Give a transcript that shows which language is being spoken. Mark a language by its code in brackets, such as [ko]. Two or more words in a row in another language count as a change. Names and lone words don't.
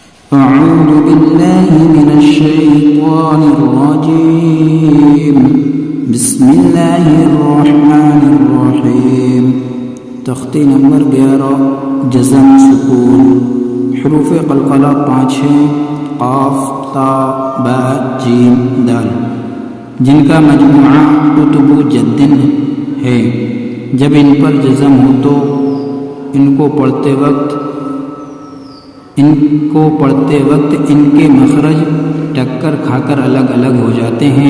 [ar] أعوذ بالله من الشيطان الرجيم بسم الله الرحمن الرحيم [ur] تختی نمبر 11 جزم سکون حروف قلقلہ 5 ہیں قاف تا با جیم دال جن کا مجموعہ کتب جدن ہے جب ان پر جزم ہو تو ان کو پڑھتے وقت ان کے مخرج ٹکر کھا کر الگ الگ ہو جاتے ہیں۔